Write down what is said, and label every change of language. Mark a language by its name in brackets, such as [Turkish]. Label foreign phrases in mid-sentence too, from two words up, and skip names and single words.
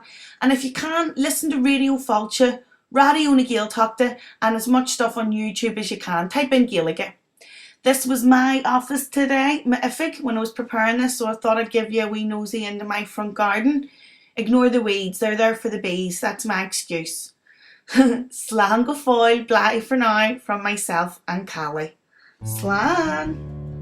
[English] And if you can, listen to Radio Fáilte, Radio na Gaeilge, and as much stuff on YouTube as you can. Type in Gaeilge. This was my office today, Maith, when I was preparing this, so I thought I'd give you a wee nosy into my front garden. Ignore the weeds, they're there for the bees, that's my excuse. [Irish] Slán go fóill, [English] bye for now, from myself and Callie. [Irish] Slán!